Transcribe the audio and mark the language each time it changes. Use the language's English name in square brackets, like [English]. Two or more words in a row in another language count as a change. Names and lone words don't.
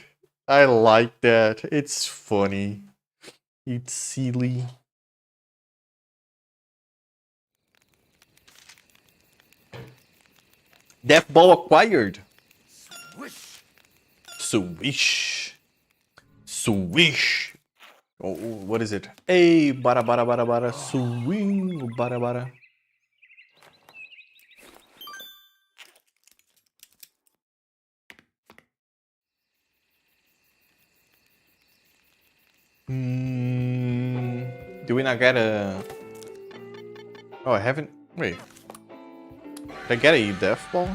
[English] I like that. It's funny. It's silly. Death ball acquired. Swish. Swish. Oh, what is it? Hey, bara bara bara bara. Swing, bara bara. Do we not get a... Oh, I haven't... Wait. Did I get a death ball?